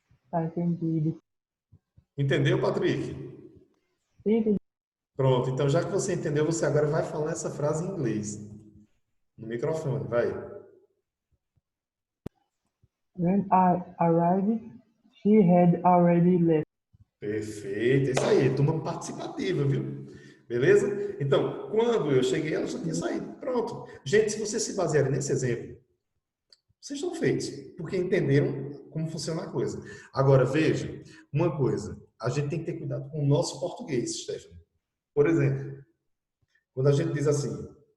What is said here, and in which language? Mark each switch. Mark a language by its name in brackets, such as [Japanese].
[Portuguese] Tá entendido. Entendeu, Patrick? Sim, entendi. Pronto, então já que você entendeu, você agora vai falar essa frase em inglês. No microfone, vai. [English] When I arrived, she had already left. [Portuguese] Perfeito, é isso aí, turma participativa, viu? Beleza? Então, quando eu cheguei, ela já tinha saído. Pronto. Gente, se vocês se basearem nesse exemplo, vocês estão feitos, porque entenderam como funciona a coisa. Agora, veja, uma coisa, a gente tem que ter cuidado com o nosso português, Stefano. Por exemplo, quando a gente diz assim,